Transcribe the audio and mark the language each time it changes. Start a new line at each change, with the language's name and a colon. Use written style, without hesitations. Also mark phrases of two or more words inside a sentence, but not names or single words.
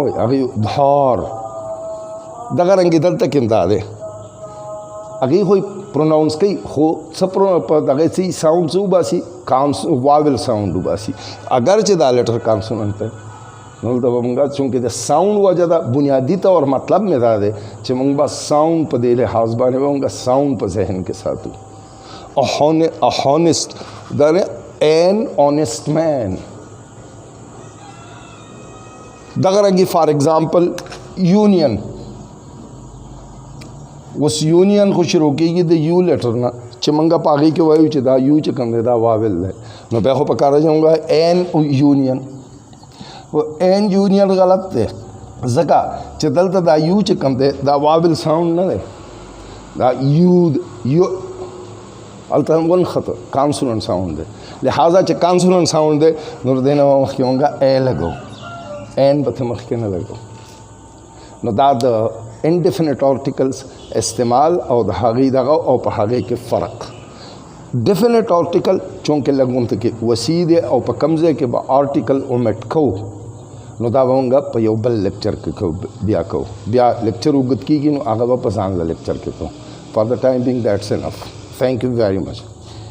Pashto: وایي هغوی ادهار دغه رنګې دلته کې دا دی هغوی خو پروناؤنس کوي خو څه په دغه څه ساوند څه وباسي
English: vowel sound
Pashto: وباسي اگر چې دا
English: letter consonant
Pashto: دی نو دلته به موږ چونکې د ساوند وجه ده بنیادي طور مطلب مې دا دی چې موږ به ساوند په دې لحاظ باندې به موږ ساوند په ذهن کې ساتو honest دا نه
English: an honest man
Pashto: دغه رنګې
English: for example
Pashto: یونین اوس یونین خو شروع کېږي د یو لیټر نه چې موږ په هغې کې وایو چې دا یو چې کوم دی دا واول دی نو بیا خو په کار راځي
English: an union an union
Pashto: غلط دی ځکه چې دلته دا یو چې کوم دی دا
English: vowel sound
Pashto: نه دی دا یو هلته ونښته
English: consonant sound
Pashto: دی لہٰذا چې
English: consonant sound
Pashto: دی نو د دې نه مخکې موږ ای لګو این به ته مخکې نه لګو نو دا د
English: indefinite articles
Pashto: استعمال او د هغې دغه او په هغې کې فرق
English: definite article
Pashto: چونکې لږ کې وسیع دی او په کوم ځای کې به
English: article omit
Pashto: کوو نو دا به موږ په یو بل لیکچر کې کوو بیا لیکچر اوږد کېږي نو هغه به په ځانله لیکچر کې کوو
English: for the time being that's enough thank you very much